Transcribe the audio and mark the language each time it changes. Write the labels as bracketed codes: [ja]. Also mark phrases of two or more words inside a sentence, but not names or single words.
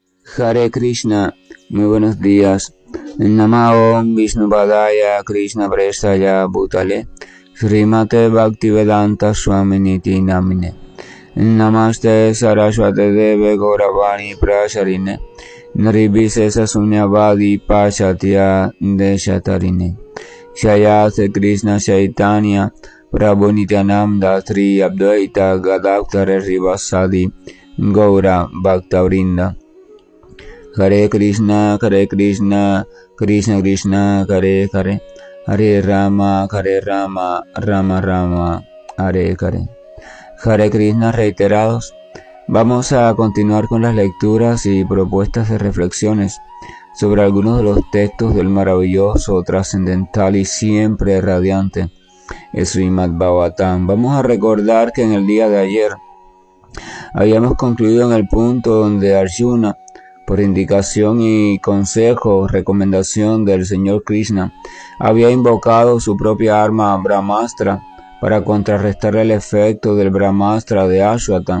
[sa] Hare Krishna, [es] muy buenos días. [sa] Namo Vishnu Padaya Krishna Prestaya Bhutale Srimate Bhaktivedanta Swaminiti Namine Namaste Saraswate Deve Gauravani Prasharine Naribhisesa Sunyavadi Pachatya Deshatarine Shayate Krishna Chaitanya Prabhu Nityananda Sri Advaita Gadadhara Srivasadi Gaura Bhaktavrinda. Hare Krishna, Krishna Krishna, Hare Hare, Hare Rama, Rama Rama, Hare Hare. Hare Krishna [es] reiterados. Vamos a continuar con las lecturas y propuestas de reflexiones sobre algunos de los textos del maravilloso, trascendental y siempre radiante Srimad Bhagavatam. Vamos a recordar que en el día de ayer habíamos concluido en el punto donde Arjuna, por indicación y consejo, recomendación del Señor Krishna, había invocado su propia arma Brahmastra para contrarrestar el efecto del Brahmastra de Ashwatthama.